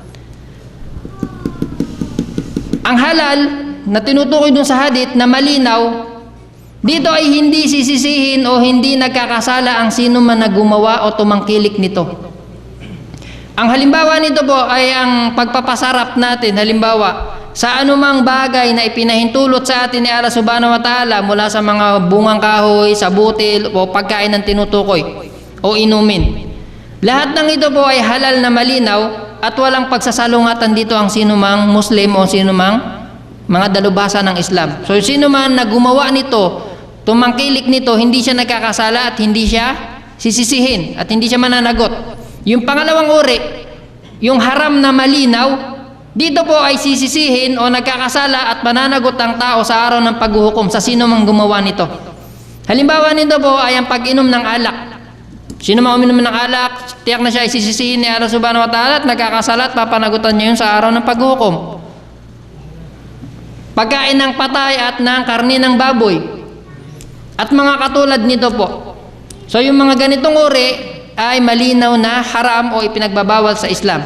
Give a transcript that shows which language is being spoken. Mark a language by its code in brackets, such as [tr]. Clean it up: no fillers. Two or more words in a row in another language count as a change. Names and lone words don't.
[tl] Ang halal na tinutukoy dun sa hadith na malinaw, dito ay hindi sisisihin o hindi nagkakasala ang sino man na gumawa o tumangkilik nito. Ang halimbawa nito po ay ang pagpapasarap natin, halimbawa sa anumang bagay na ipinahintulot sa atin ni [ar] الله سبحانه وتعالى, [tl] mula sa mga bungang kahoy, sa butil o pagkain ng tinutukoy o inumin. Lahat ng ito po ay halal na malinaw at walang pagsasalungatan dito ang sinumang Muslim o sinumang mga dalubhasa ng Islam. So sino man na gumawa nito, tumangkilik nito, hindi siya nagkakasala at hindi siya sisisihin at hindi siya mananagot. Yung pangalawang uri, yung haram na malinaw, dito po ay sisisihin o nagkakasala at mananagot ang tao sa araw ng paghuhukom sa sino mang gumawa nito. Halimbawa nito po ay ang pag-inom ng alak. Sino man uminom ng alak, tiyak na siya isisisihin ni [ar] الله سبحانه وتعالى [tl] at nagkakasala at papanagutan niya yun sa araw ng paghukom. Pagkain ng patay at ng karni ng baboy at mga katulad nito po. So yung mga ganitong uri ay malinaw na haram o ipinagbabawal sa Islam.